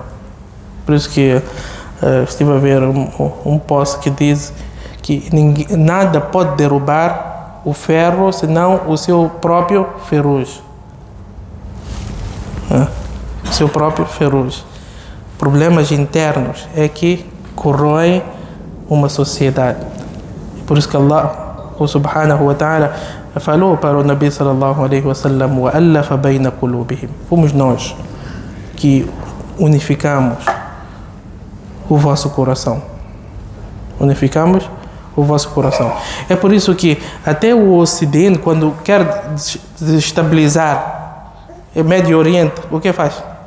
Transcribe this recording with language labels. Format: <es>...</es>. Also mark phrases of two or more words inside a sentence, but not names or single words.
<pt>Por isso que estive a ver um post que diz que nada pode derrubar o ferro senão o seu próprio ferrugem. O seu próprio ferrugem. Problemas internos é que corroem uma sociedade. Por isso que</pt> <ar>الله سبحانه وتعالى</ar> <pt>falou para o</pt> <ar>نبي صلى الله عليه وسلم: وَأَلَّفَ بَيْنَ قُلُوبِهِمْ.</ar> <pt>Fomos nós que unificamos o vosso coração. Unificamos o vosso coração. É por isso que até o Ocidente, quando quer desestabilizar o Médio Oriente, o que faz?</pt>